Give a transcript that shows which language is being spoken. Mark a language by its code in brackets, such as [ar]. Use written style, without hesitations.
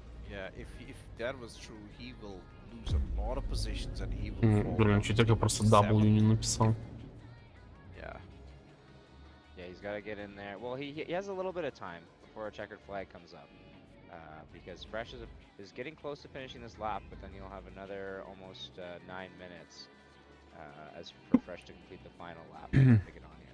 [en] Yeah, if that was true, he will lose a lot of positions and he will fall. [ru] Блин, чуть я просто W не написал. [en] Yeah. Yeah, he's got to get in there. Well, he has a little bit of time before a checkered flag comes up, because Fresh is getting close to finishing this lap, but then you'll have another almost 9 minutes as for Fresh to complete the final lap to get on here.